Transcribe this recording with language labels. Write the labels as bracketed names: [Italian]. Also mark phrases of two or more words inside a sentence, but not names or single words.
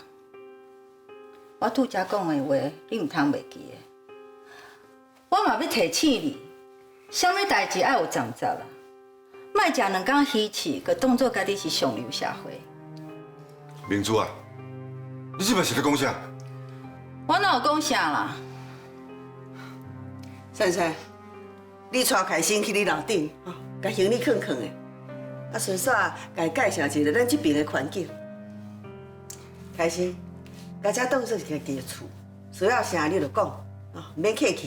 [Min Nan Chinese] 我拄则讲的话，你毋通袂记的。我嘛要提醒你，啥物代志爱有站责啦，莫食两工鱼翅，佮当作家己是上流社会。明珠啊，你即摆是咧讲啥？我哪有讲啥啦？珊珊，你带开心去你楼顶，甲行李放放的，啊，顺便甲伊介绍一下咱这边的环境。开心，甲这当作是家己的厝，需要啥你就讲，唔免客气。